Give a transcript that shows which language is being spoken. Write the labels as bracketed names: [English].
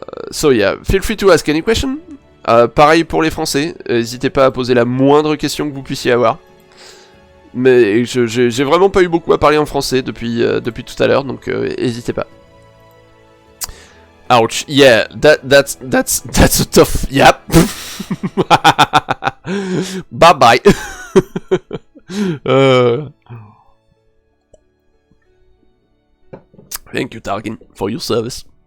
[English] So yeah, feel free to ask any question. [French] Pareil pour les Français. N'hésitez pas à poser la moindre question que vous puissiez avoir. Mais j'ai vraiment pas eu beaucoup à parler en français depuis tout à l'heure, donc n'hésitez pas. [English] Ouch, yeah, that's a tough, yep. Bye bye. Thank you, Tarkin, for your service.